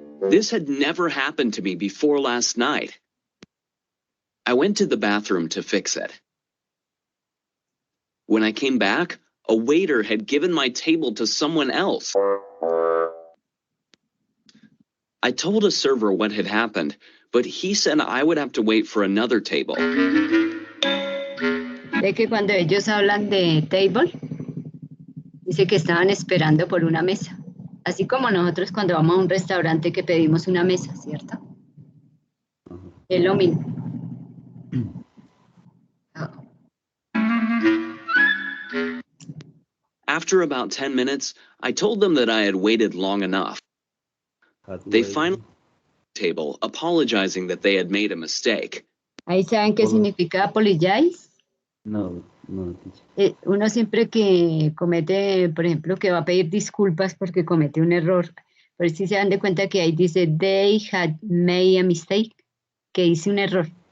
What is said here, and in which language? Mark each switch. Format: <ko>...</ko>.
<en>This had never happened to me before last night. I went to the bathroom to fix it. When I came back, a waiter had given my table to someone else. I told a server what had happened, but he said I would have to wait for another table.</en> <es>Ve que cuando ellos hablan de table, dice que estaban esperando por una mesa. Así como nosotros cuando vamos a un restaurante que pedimos una mesa, ¿cierto? Es lo mismo.</es> <en>After about 10 minutes, I told them that I had waited long enough. They finally table, apologizing that they had made a mistake.</en> <es>¿Ahí saben qué significa apologize?</es> <en>No, teacher.</en> <es>Uno siempre que comete, por ejemplo, que va a pedir disculpas porque comete un error, pero si se dan de cuenta que ahí dice,</es> <en>they had made a mistake,</en> <es>que hice un error.</es>